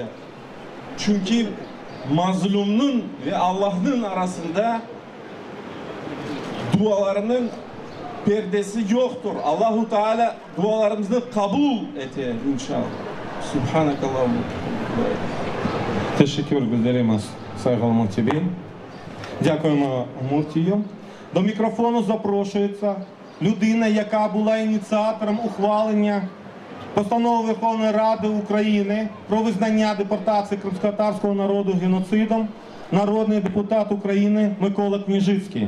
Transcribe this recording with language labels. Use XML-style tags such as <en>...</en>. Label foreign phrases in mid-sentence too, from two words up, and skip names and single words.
<tr>Çünkü mazlumun ve Allah'ın arasında dualarının perdesi yoktur. Allahu Teala dualarımızı kabul eder inşallah. Subhanakallahumma. Teşekkür ederim Сайгал Муфтій.</tr> <uk>Дякуємо Муфтію. До мікрофону запрошується людина, яка була ініціатором ухвалення постанови Верховної Ради України про визнання депортації кримськотатарського народу геноцидом, народний депутат України Микола Княжицький.</uk>